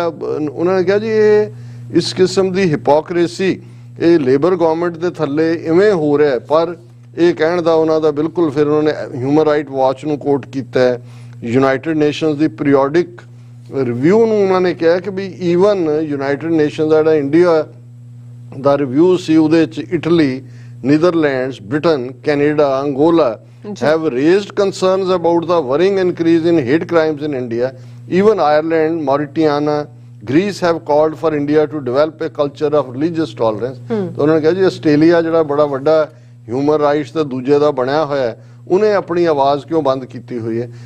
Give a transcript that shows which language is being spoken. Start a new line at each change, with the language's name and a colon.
Punjabi: ਉਹਨਾਂ ਨੇ ਕਿਹਾ ਜੀ ਇਹ ਇਸ ਕਿਸਮ ਦੀ ਹਿਪੋਕ੍ਰੇਸੀ ਇਹ ਲੇਬਰ ਗਵਰਨਮੈਂਟ ਦੇ ਥੱਲੇ ਇਵੇਂ ਹੋ ਰਿਹਾ, ਪਰ ਇਹ ਕਹਿਣ ਦਾ ਉਹਨਾਂ ਦਾ ਬਿਲਕੁਲ ਫਿਰ ਉਹਨਾਂ ਨੇ ਹਿਊਮਨ ਰਾਈਟ ਵਾਚ ਨੂੰ ਕੋਟ ਕੀਤਾ ਹੈ, ਯੂਨਾਈਟਿਡ ਨੇਸ਼ਨਸ ਦੀ ਪੀਰੀਓਡਿਕ ਰਿਵਿਊ ਨੂੰ ਉਹਨਾਂ ਨੇ ਕਿਹਾ ਕਿ ਵੀ ਈਵਨ ਯੂਨਾਈਟਿਡ ਨੇਸ਼ਨਸ ਦਾ ਜਿਹੜਾ ਇੰਡੀਆ ਦਾ ਰਿਵਿਊ ਸੀ ਉਹਦੇ 'ਚ Italy, Netherlands, Britain, Canada, Angola
English: have raised concerns about the worrying increase in hate crimes in India. Even Ireland, Mauritania, Greece have called for India to develop a culture of religious tolerance.
Hindi: तो उन्होंने कहा जी
Punjabi: Australia ਜਿਹੜਾ ਬੜਾ ਵੱਡਾ human rights ਦਾ ਦੂਜੇ ਦਾ ਬਣਿਆ ਹੋਇਆ ਉਹਨੇ ਆਪਣੀ ਆਵਾਜ਼ ਕਿਉਂ ਬੰਦ ਕੀਤੀ ਹੋਈ ਹੈ।